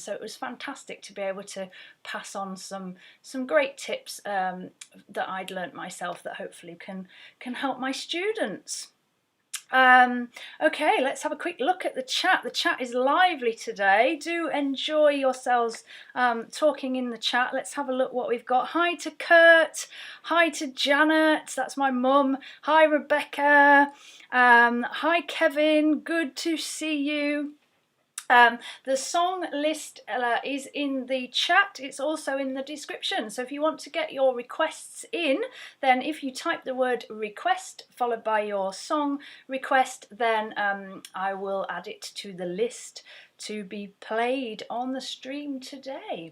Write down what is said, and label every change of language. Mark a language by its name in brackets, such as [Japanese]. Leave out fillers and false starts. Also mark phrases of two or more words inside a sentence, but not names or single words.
[English] So it was fantastic to be able to pass on some great tips that I'd learnt myself that hopefully can help my students. Okay, let's have a quick look at the chat. The chat is lively today. Do enjoy yourselves talking in the chat. Let's have a look what we've got. Hi to Kurt. Hi to Janet. That's my mum. Hi Rebecca. Hi Kevin. Good to see you. The song list is in the chat. It's also in the description. So if you want to get your requests in, then if you type the word request followed by your song request, then I will add it to the list to be played on the stream today.